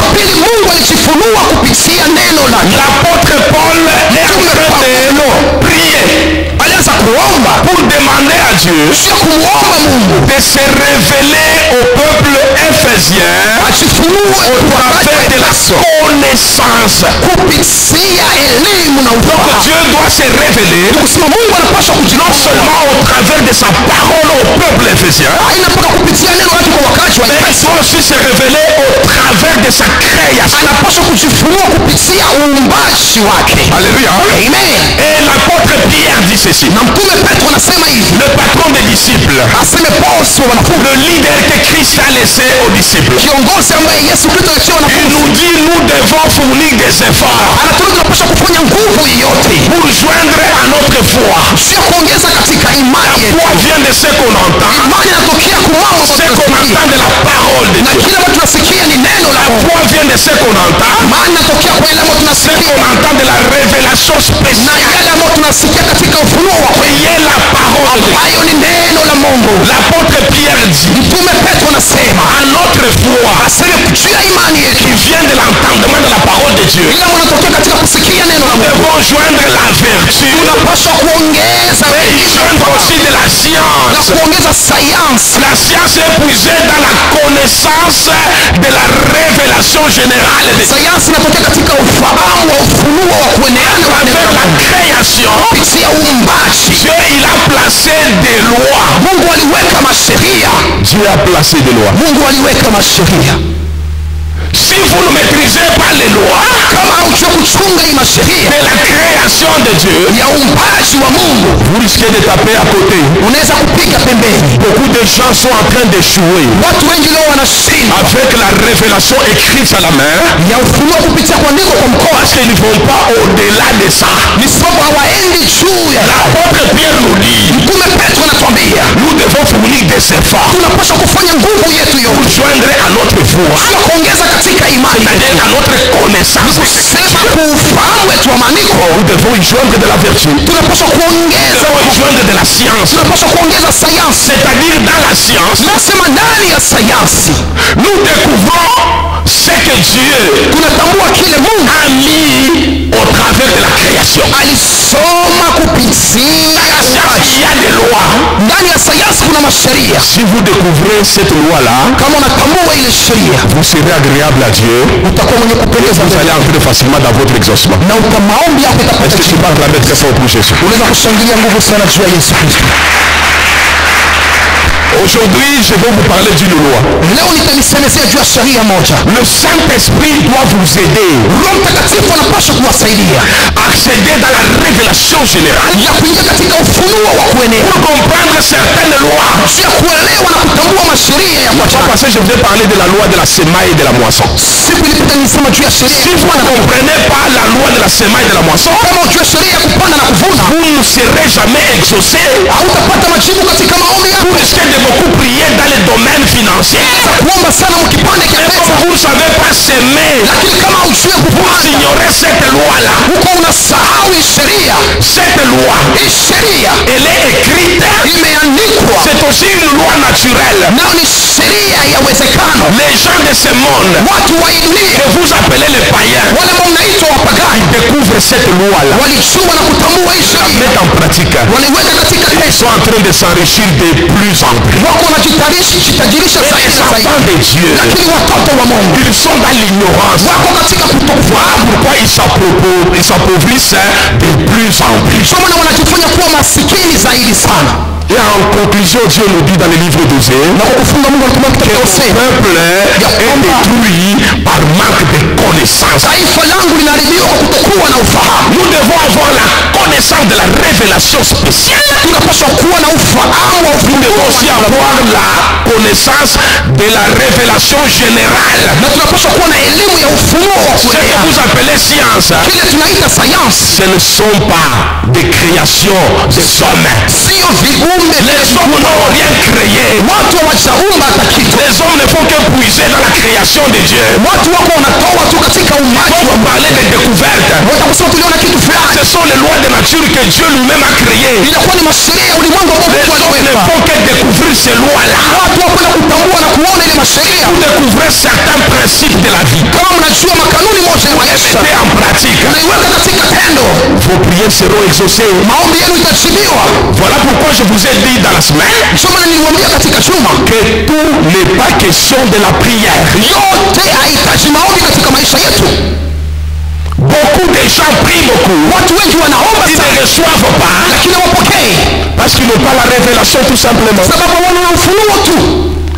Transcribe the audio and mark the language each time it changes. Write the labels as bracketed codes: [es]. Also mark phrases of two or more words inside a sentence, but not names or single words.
[fr] L'apôtre Paul est en train de prier pour demander à Dieu de se révéler au peuple éphésien au travers de la connaissance. Donc Dieu doit se révéler non seulement au travers de sa parole au peuple éphésien, mais il doit aussi se révéler au travers de sa [sw] uumbaji wake. [fr] Alléluia. Amen. Et l'apôtre Pierre dit ceci. [sw] Na mtume Petro anasema hivi, [fr] Le patron des disciples, [sw] aseme bosi wa wanafunzi, [fr] le leader que Christ a laissé aux disciples, [sw] kiongozi ambaye Yesu Kristo aliachia [fr] il [sw] wanafunzi, [fr] nous dit nous devons fournir des efforts [sw] anatuambia tunapaswa kufanya nguvu yote [fr] pour joindre à notre foi. [sw] sio kuongeza katika imani [fr] La [sw] yetu. [fr] foi vient de ce qu'on entend, [sw] Imani inatokea kwa mambo [fr] ce qu'on [sw] tunasikia, [fr] entend de la parole de [sw] na [fr] Dieu. [sw] kile ambacho tunasikia ni neno la [fr] La [sw] Mungu. [fr] foi vient de ce qu'on entend, [sw] Imani inatokea kwa ile ambayo [fr] ce [sw] tunasikia [fr] qu'on entend de la révélation [sw] na [fr] spéciale [sw] yale ambayo tunasikia katika ufunuo wa kweli, [fr] qui est la parole de Dieu. [sw] hayo ni neno la Mungu. [fr] L'apôtre Pierre dit [sw] Mtume Petro anasema [fr] à notre foi [sw] aseme juu ya imani yetu [fr] qui vient de l'entendement de la parole de Dieu, [sw] ile ambayo inatokea katika kusikia neno la [fr] nous [sw] Mungu, [fr] devons joindre la vertu [sw] tunapaswa kuongeza [fr] et joindre aussi de la [sw] na [fr] science. [sw] kuongeza sayansi. [fr] La science est puisée dans la connaissance de la révélation générale de Dieu. [sw] Sayansi inatokea katika ufahamu wa ufunuo wa kueneana wa neno [fr] Avec la la [sw] Mungu. [fr] création, [sw] Kupitia uumbaji [fr] Dieu il a placé des lois. [sw] Mungu aliweka masheria, [fr] Dieu a placé des lois. [sw] Mungu aliweka masheria. [fr] Si vous ne maîtrisez pas les lois [sw] Kama haujua kuchunga hii masheria [fr] de la création de Dieu, [sw] ya uumbaji wa Mungu, [fr] vous risquez de taper à côté. [sw] unaweza kupiga pembeni. [fr] Beaucoup de gens sont en train d'échouer [sw] Watu wengi leo wanashindwa [fr] avec la révélation écrite à la main [sw] ya ufunuo kupitia kuandikwa kwa mkono, [fr] parce qu'ils ne vont pas au-delà de ça. [sw] ni sababu hawaendi juu ya [fr] L'apôtre Pierre nous dit, [sw] Mtume Petro anatuambia [fr] nous devons fournir des efforts [sw] tunapaswa kufanya nguvu yetu [fr] pour [sw] yote [fr] joindre à notre foi, [sw] sio kuongeza katika imani yetu, [fr] c'est-à-dire à notre connaissance. [sw] sema kuufahamu wetu wa maandiko, [fr] Nous devons y joindre de la vertu. Nous [sw] tunapaswa kuongeza [fr] devons y joindre de la science. [sw] tunapaswa kuongeza sayansi. [fr] C'est-à-dire dans la science, [sw] Nasema ndani ya sayansi [fr] nous découvrons ce que Dieu [sw] tunatambua kile Mungu [fr] a mis au travers de la création. [sw] alisoma kupitia [fr] Dans la science, [sw] uumbaji. [fr] il y a des lois. [sw] Ndani ya sayansi kuna masheria. [fr] Si vous découvrez cette loi-là, [sw] Kama unatambua ile sheria, [fr] vous serez agréable à Dieu. [sw] utakuwa mwenye kupendeza [fr] Vous [sw] mbele [fr] allez entrer facilement dans votre exaucement. [sw] na maombi yako [fr] Est-ce [sw] itapata [fr] que tu [sw] jibu. [fr] peux acclamer très fort pour Jésus? [sw] Unaweza kushangilia nguvu sana juu ya Yesu Kristo. [fr] Aujourd'hui, je vais vous parler d'une loi. [sw] Leo nitanisemezea juu ya sheria moja. [fr] Le Saint-Esprit doit vous aider [sw] Roho Mtakatifu anapaswa kuwasaidia [fr] à accéder dans la révélation générale [sw] ya kuingia katika ufunuo wa kuenea, [fr] pour comprendre certaines lois. [sw] juu ya kuelewa na kutambua masheria ya [fr] Pas [sw] kuachana. [fr] parce que je voulais parler de la loi de la semaille et de la moisson. [sw] Siku ilipita nilisema juu ya sheria [fr] Si [sw] ya [fr] vous [sw] kupanda [fr] ne [sw] na kuvuna. [fr] comprenez pas la loi de la semaille et de la moisson, [sw] Kama ujue sheria ya kupanda na kuvuna, [fr] vous ne serez jamais exaucé. [sw] hautapata majibu katika maombi yako. [fr] Vous risquez de beaucoup prier dans les domaines financiers. [sw] Kuomba sana mkipande [fr] Mais [sw] kipesa, [fr] comme vous ne savez pas s'aimer, [sw] lakini kama ujue [fr] vous [sw] kupanda [fr] ignorez cette loi-là. [sw] huko unasahau hii sheria. [fr] Cette loi, [sw] Hii sheria [fr] elle est écrite. [sw] imeandikwa, [fr] C'est aussi une loi naturelle. [sw] nayo ni sheria ya uwezekano. [fr] Les gens de ce monde, [sw] Watu wa hii dunia [fr] que vous appelez les païens, [sw] wale ambao mnaitwa wapagani [fr] découvrent cette loi-là, [sw] walijua na kutambua hii [fr] la [sw] sheria, [fr] mettent en pratique. [sw] waliweka katika [fr] Ils [sw] tendo, [fr] sont en train de s'enrichir de plus en plus. [sw] wako wanajitajirisha [fr] Et [sw] zaidi [fr] les [sw] na zaidi, [fr] enfants de Dieu, [sw] lakini watoto wa Mungu [fr] ils sont dans l'ignorance. [sw] wako katika [fr] Voilà [sw] kutokufahamu. [fr] pourquoi ils s'appauvrissent de plus en plus. [sw] Kwa maana wanajifanya kuwa masikini zaidi sana. [fr] Et en conclusion, Dieu nous dit dans le livre d'Osée [sw] Na kwa kufunga Mungu anatumia [fr] que [sw] kitabu cha [fr] le [sw] Hosea, [fr] peuple est détruit par manque de connaissance. [sw] taifa langu linaharibiwa kwa kutokuwa na ufahamu. [fr] Nous devons avoir la connaissance de la révélation spéciale. [sw] Tunapaswa kuwa na ufahamu wa [fr] Nous [sw] ufunuo [fr] devons aussi [sw] wa Mungu. [fr] avoir la connaissance de la révélation générale. [sw] Na tunapaswa kuwa na elimu ya ufunuo wa [fr] Ce que [sw] kuenea. [fr] vous appelez science, [sw] Kile tunaita sayansi [fr] ce ne sont pas des créations des hommes. [sw] sio viumbe [fr] Les hommes n'ont rien créé. [sw] watu hawajaumba hata kitu. [fr] Les hommes ne font que puiser dans la création de Dieu. [sw] Watu wako wanatoa tu katika uumbaji [fr] Quand [sw] wa [fr] vous parlez de découverte, [sw] watakusema tuliona kitu fulani. [fr] ce sont les lois de nature que Dieu lui-même a créées. [sw] Inakuwa ni masheria ya ulimwengu ambao [fr] Les [sw] Mungu [fr] hommes ne [sw] aliweka. [fr] font que découvrir ces lois-là. [sw] Watu wakwenda kutambua na kuona ile masheria. [fr] Vous découvrez certains principes de la vie. [sw] Kama mnajua makanuni moja ya maisha, [fr] Mettez en pratique. [sw] unaiweka katika tendo, [fr] Vos prières seront exaucées. [sw] maombi yenu itajibiwa. [fr] Voilà pourquoi je vous ai dit dans la semaine [sw] Ndio maana niliwaambia katika juma, [fr] que tout n'est pas question de la prière. [sw] yote hahitaji maombi katika maisha yetu. [fr] Beaucoup de gens prient beaucoup. [sw] Watu wengi wanaomba [fr] Ils ne [sw] sana, [fr] reçoivent pas [sw] lakini hawapokei [fr] parce qu'ils n'ont pas la révélation tout simplement. [sw] sababu wana ufunuo tu.